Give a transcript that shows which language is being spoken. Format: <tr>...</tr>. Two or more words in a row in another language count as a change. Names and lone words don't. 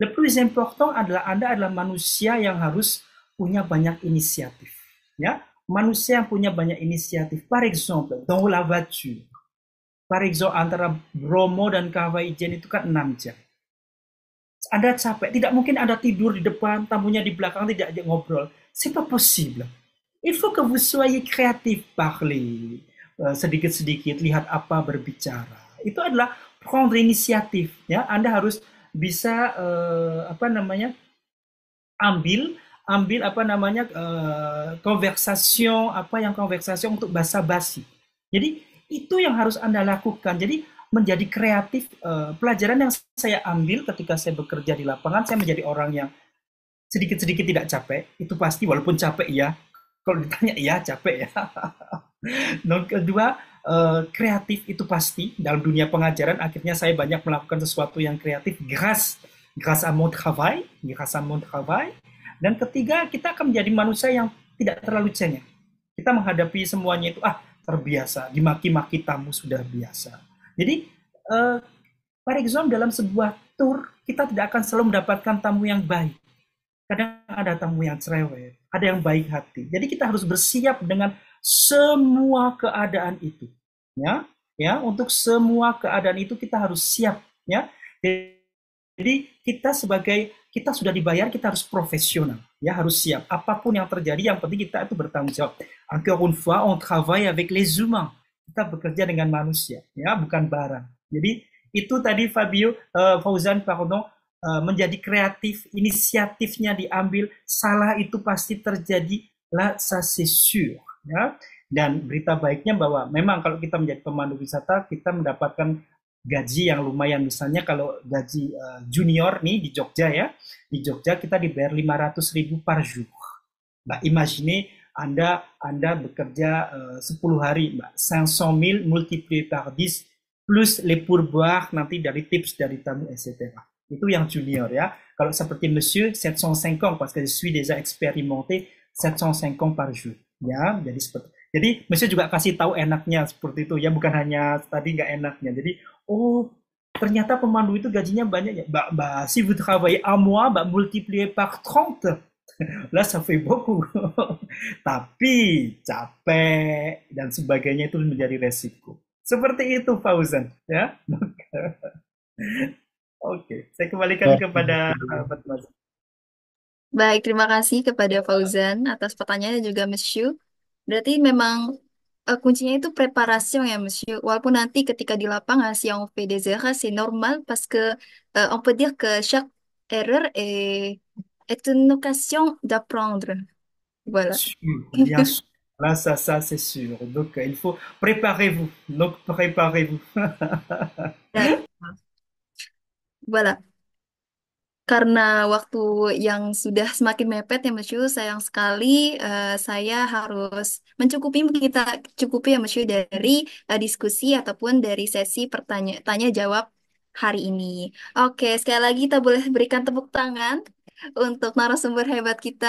<fr>Le plus important</fr> <id>adalah Anda adalah manusia yang harus punya banyak inisiatif. Ya, manusia yang punya banyak inisiatif.</id> <fr>Par exemple, dans la voiture. Par exemple,</fr> <id>antara Bromo dan Kawaijen itu kan 6 jam. Anda capek, tidak mungkin Anda tidur di depan, tamunya di belakang, tidak ajak ngobrol.</id> <fr>C'est pas possible. Il faut que vous soyez créatif, parler</fr> <id>sedikit-sedikit, lihat apa berbicara. Itu adalah prendre inisiatif. Ya, Anda harus bisa ambil ambil konversasi untuk basa-basi. Jadi itu yang harus Anda lakukan. Jadi menjadi kreatif. Pelajaran yang saya ambil ketika saya bekerja di lapangan, saya menjadi orang yang sedikit-sedikit tidak capek. Itu pasti, walaupun capek ya. Kalau ditanya ya capek ya. Yang kedua, kreatif itu pasti. Dalam dunia pengajaran, akhirnya saya banyak melakukan sesuatu yang kreatif</id> <fr>grâce à mon travail.</fr> <id>Dan ketiga, kita akan menjadi manusia yang tidak terlalu cengeng. Kita menghadapi semuanya itu, terbiasa. Dimaki-maki tamu sudah biasa. Jadi,</id> <fr>par exemple,</fr> <id>dalam sebuah tour, kita tidak akan selalu mendapatkan tamu yang baik. Kadang ada tamu yang cerewet, ada yang baik hati. Jadi kita harus bersiap dengan semua keadaan itu. Ya, untuk semua keadaan itu kita harus siap. Ya, jadi kita sudah dibayar, kita harus profesional. Ya, harus siap. Apapun yang terjadi, yang penting kita itu bertanggung jawab.</id> <fr>Encore une fois, on travaille avec les humains.</fr> <id>Kita bekerja dengan manusia, ya, bukan barang. Jadi itu tadi Fauzan, menjadi kreatif, inisiatifnya diambil, salah itu pasti terjadi,</id> <fr>là ça c'est sûr.</fr> <id>Ya. Dan berita baiknya bahwa memang kalau kita menjadi pemandu wisata, kita mendapatkan gaji yang lumayan. Misalnya kalau gaji junior nih di Jogja ya, di Jogja kita dibayar 500.000</id> <fr>par jour.</fr> <id>Mbak, imagine Anda bekerja 10 hari, Mbak, 500.000</id> <fr>multiplié par 10, plus les pourboires</fr> <id>nanti dari tips dari tamu, etc. Itu yang junior ya. Kalau seperti</id> <fr>Monsieur, 750, parce que je suis déjà expérimenté, 750 par jour.</fr> <id>Ya, jadi Monsieur juga kasih tahu enaknya seperti itu ya, bukan hanya tadi nggak enaknya. Jadi, ternyata pemandu itu gajinya banyak ya.</id> <fr>Bah, si vous travaillez à mois, multiplié par 30. Lah, ça fait beaucoup.</fr> <id>Tapi capek dan sebagainya itu menjadi resiko. Seperti itu, Fauzan. Ya. Oke, saya kembalikan kepada Fatma. Baik, terima kasih kepada Fauzan atas pertanyaannya juga, Monsieur. Berarti memang kuncinya itu préparation ya, Monsieur. Walaupun nanti ketika di lapangan,</id> <fr>si on fait des erreurs, c'est normal parce que on peut dire que chaque erreur est une occasion d'apprendre. Voilà. Bien sûr. Là, ça c'est sûr. Donc, il faut préparez-vous. Donc, préparez-vous. Voilà.</fr> <id>Karena waktu yang sudah semakin mepet ya Monsieur, sayang sekali saya harus cukupi ya Monsieur dari diskusi ataupun dari sesi tanya jawab hari ini. Oke, sekali lagi kita boleh berikan tepuk tangan untuk narasumber hebat kita.</id>